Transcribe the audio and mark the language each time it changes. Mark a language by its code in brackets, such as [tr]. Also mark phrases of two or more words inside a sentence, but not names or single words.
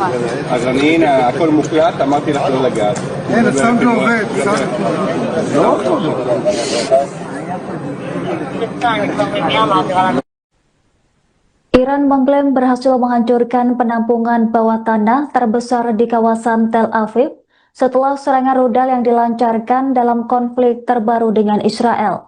[he] אז אני, הנה, הכל מוקלט, אמרתי לך לא לגעת. אין, הסאונד לא עובד. לא עובד. [id] Iran mengklaim berhasil menghancurkan penampungan bawah tanah terbesar di kawasan Tel Aviv setelah serangan rudal yang dilancarkan dalam konflik terbaru dengan Israel.